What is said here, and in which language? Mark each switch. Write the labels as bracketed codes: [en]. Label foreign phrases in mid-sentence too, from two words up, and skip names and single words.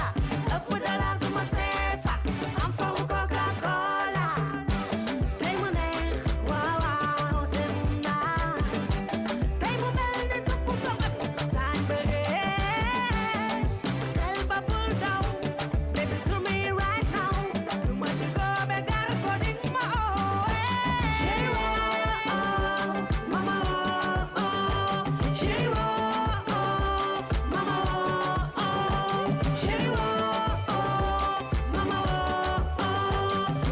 [wo] Ëpp dollar du ma seefa, am fawu Coca-Cola. Tey mu neex, waaw waaw, tey mu naat. Tey mu mel ni tukku sobat saan bëree. Xel ba bul daw, [en] baby to me right now. [wo] Lu ma ci góobe gar ko dig ma oowee. Chéri woo, mama woo. Chéri woo, mama woo. Chéri woo, mama woo.